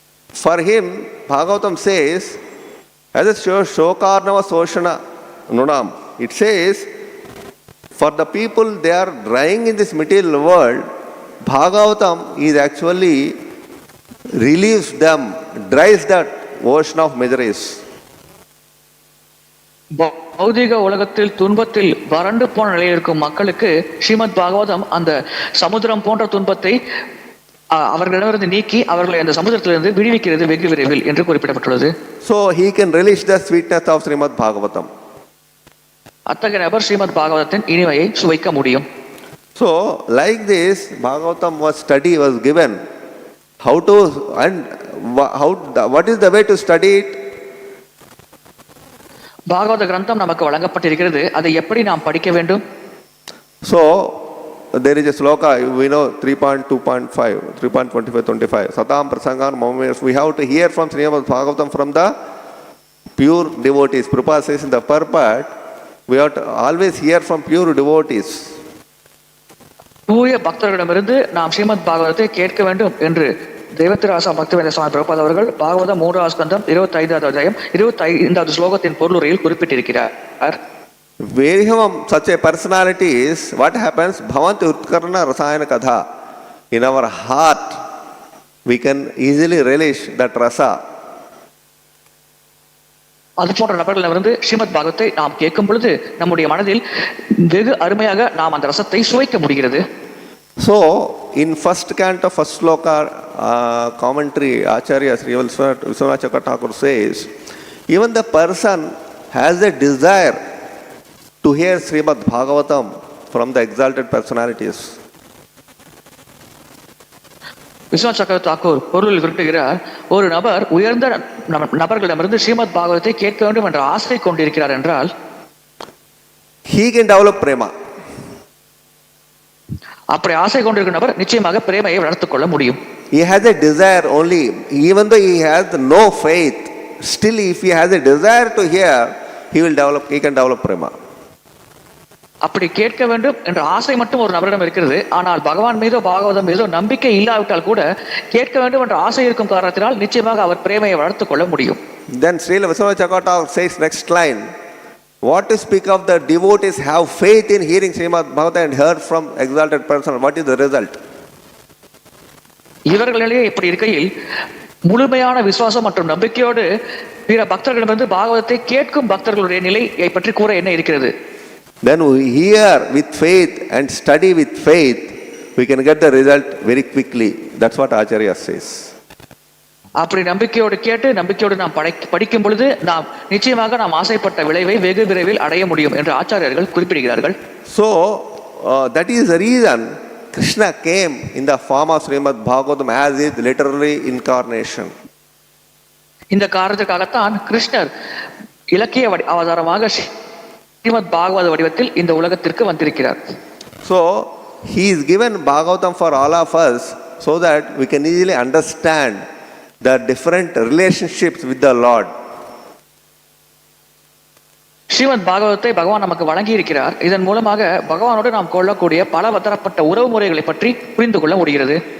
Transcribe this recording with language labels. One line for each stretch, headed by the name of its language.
English: For him, Bhagavatam says, as a
Sanskrit: shokarnava soshana nunam,
English: it says, for the people they are drying in this material world, Bhagavatam is actually relieves them, dries that ocean of miseries.
Tamil: பௌதிக உலகத்தில் துன்பத்தில் வறண்டு போன நிலையில் இருக்கும் மக்களுக்கு ஸ்ரீமத் பாகவதம் அந்த சமுத்திரம் போன்ற துன்பத்தை அவர்களிடமிருந்து நீக்கி அவர்களை அந்த சமுத்திரத்திலிருந்து விடுவிக்கிறது வெகு விரைவில் என்று குறிப்பிடப்பட்டுள்ளது.
English: So he can relish the sweetness of Śrīmad-Bhāgavatam.
Tamil: அத்தகைய நபர் ஸ்ரீமத் பாகவதத்தின் இனிமையை சுவைக்க முடியும்.
English: So like this, Bhagavatam was given. How to and what is the way to study it?
Tamil: பாகவத கிரந்தம் நமக்கு வழங்கப்பட்டிருக்கிறது, அதை எப்படி நாம் படிக்க வேண்டும்?
English: So there is a shloka, we know 3.2.5, 3.25,
Sanskrit: Satam Prasangan Mamamesh.
English: We have to hear from Śrīmad-Bhāgavatam from the pure devotees. Prabhupada says in the Purport, we have to always hear from pure devotees.
Tamil: தூய பக்தர்களிடமிருந்து நாம் ஸ்ரீமத் பாகவதத்தை கேட்க வேண்டும் என்று தேவத்திராசா பக்திவேத சுவாமி பிரபுபாத் அவர்கள் பாகவதம் 3வது ஸ்கந்தம் 25வது அத்தியாயம் 25வது ஸ்லோகத்தின் பொருளுரையில் குறிப்பிட்டிருக்கிறார்.
English: Veriham such a personality is, what happens?
Sanskrit: Bhavanti Utkarna Rasayana Kadha.
English: In our heart, we can easily relish that rasa.
Tamil: அது போன்ற நபர்களிடமிருந்து ஸ்ரீமத் பாகவத்தை நாம் கேட்கும் பொழுது நம்முடைய மனதில் வெகு அருமையாக நாம் அந்த ரசத்தை சுவைக்க முடிகிறது.
English: So, in first canto, first shloka commentary, Acharya Sri Vishwanath Chakravarti says, even the person has a desire to hear Śrīmad-Bhāgavatam from the exalted personalities.
Tamil: Viswanath சக்கரவர்த்தி தாக்கூர் பொருளில் குறிப்பிடுகிறார், ஒரு நபர் உயர்ந்த நபர்களிடமிருந்து ஸ்ரீமத் பாகவத்தை கேட்க வேண்டும் என்ற ஆசை கொண்டிருக்கிறார் என்றால்
English: he can develop prema.
Tamil: அப்படி ஆசை கொண்டிருக்கிற நபர் நிச்சயமாக பிரேமையை வளர்த்துக் கொள்ள முடியும்.
English: He has a desire only, even though he has no faith, still if he has a desire to hear, he can develop prema.
Tamil: அப்படி கேட்க வேண்டும் என்ற ஆசை மட்டும் ஒரு நபரிடம் இருக்கிறது. ஆனால் பகவான் மீதோ பாகவதம் மீதோ நம்பிக்கை இல்லாவிட்டால் கூட கேட்க வேண்டும் என்ற ஆசை இருக்கும் காரணத்தினால் நிச்சயமாக அவர் பிரேமையை வளர்த்துக் கொள்ள முடியும்.
English: Then Srila Vishwanath Chakravarti says next line, what to speak of the devotees have faith in hearing Śrīmad-Bhāgavatam and heard from exalted person, what is the result?
Tamil: இவர்களிடையே இப்படி இருக்கையில் முழுமையான விசுவாசம் மற்றும் நம்பிக்கையோடு பிற பக்தர்களிடமிருந்து பாகவதத்தை கேட்கும் பக்தர்களுடைய நிலையை பற்றி கூற என்ன இருக்கிறது?
English: Then we hear with faith and study with faith, we can get the result very quickly. That's what Acharya says.
Tamil: அப்படி நம்பிக்கையோடு கேட்டு நம்பிக்கையோடு நாம் படிக்கும் பொழுது நாம் நிச்சயமாக நாம் ஆசைப்பட்ட விளைவை வெகு விரைவில் அடைய முடியும் என்று ஆச்சாரியர்கள் குறிப்பிடுகிறார்கள்.
English: So that is the reason Krishna came in the form of Śrīmad-Bhāgavatam as is literally incarnation.
Tamil: இந்த காரணத்துக்காகத்தான் கிருஷ்ணர் இலக்கிய அவதாரமாக ஸ்ரீமத் பாகவத வடிவத்தில் இந்த உலகத்திற்கு வந்திருக்கிறார்.
English: So he is given Bhagavatam for all of us so that we can easily understand the different relationships with the Lord.
Tamil: Srimad பாகவதத்தை பகவான் நமக்கு வழங்கி இருக்கிறார். இதன் மூலமாக பகவானோடு நாம் கொள்ளக்கூடிய பல பலதரப்பட்ட உறவு முறைகளை பற்றி புரிந்து கொள்ள முடிகிறது.